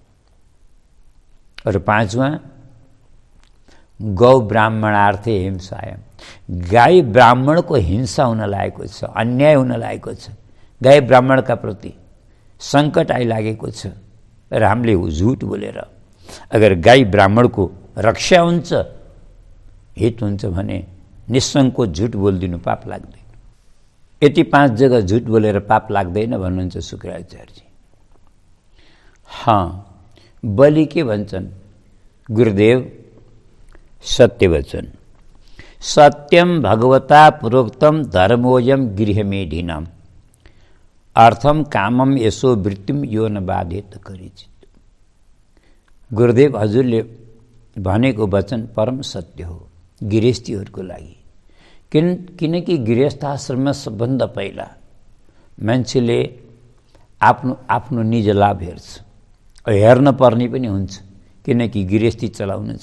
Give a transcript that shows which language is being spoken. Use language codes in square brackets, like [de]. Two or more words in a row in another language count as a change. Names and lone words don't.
[ne] और पाँचवा, [sa] गौ ब्राह्मणार्थे हिंसायाम, [ne] गाई ब्राह्मणको हिंसा हुन लागेको छ, अन्याय हुन लागेको छ, गाई ब्राह्मणका प्रति सङ्कट आइलागेको छ र हामीले झुट बोलेर अगर गाई ब्राह्मणको रक्षा हुन्छ, हित हुन्छ भने निसङ्कोच झुट बोलिदिनु पाप लाग्दैन। यति 5 जग्गा झुट बोलेर पाप लाग्दैन भन्नुहुन्छ शुक्राचार्यजी। बलि के भन्छन् गुरुदेव? [sa] सत्य वचन, सत्यम भगवता प्रोक्तम धर्मोयम गृहमेधिनाम अर्थम कामम यसो वृत्तिम यो न बाधेत करिचित। [ne] गुरुदेव हजुरले भनेको वचन परम सत्य हो गृहस्थीहरूको लागि। किनकि गृहस्थाश्रममा सबभन्दा पहिला मान्छेले आफ्नो निज लाभ हेर्छ, हेर्न पर्ने पनि हुन्छ, किनकि गृहस्थी चलाउनु छ।